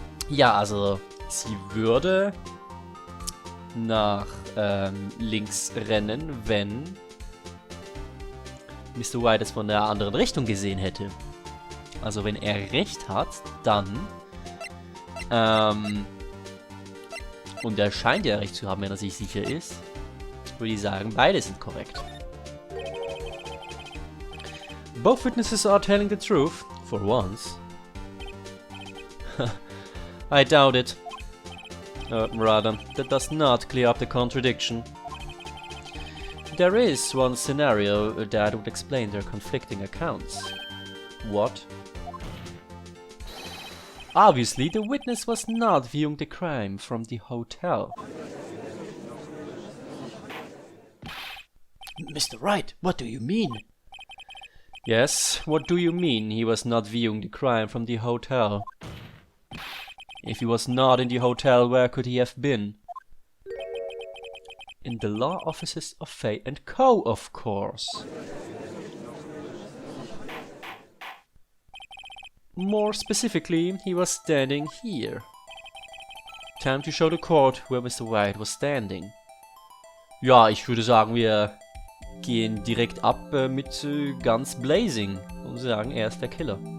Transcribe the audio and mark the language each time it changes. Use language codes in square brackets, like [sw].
[de] Ja, also sie würde nach links rennen, wenn Mr. White es von der anderen Richtung gesehen hätte. Also wenn er recht hat, dann und er scheint ja recht zu haben, wenn er sich sicher ist, würde ich sagen, beide sind korrekt. [en] Both witnesses are telling the truth, for once. I doubt it. Rather, that does not clear up the contradiction. There is one scenario that would explain their conflicting accounts. What? Obviously, the witness was not viewing the crime from the hotel. Mr. Wright, what do you mean? Yes, what do you mean he was not viewing the crime from the hotel? If he was not in the hotel, where could he have been? in the law offices of Fay and Co., of course. More specifically, he was standing here. Time to show the court where Mr. Wright was standing. [de] Ja, ich würde sagen, wir gehen direkt ab mit ganz blazing und sagen, er ist der Killer.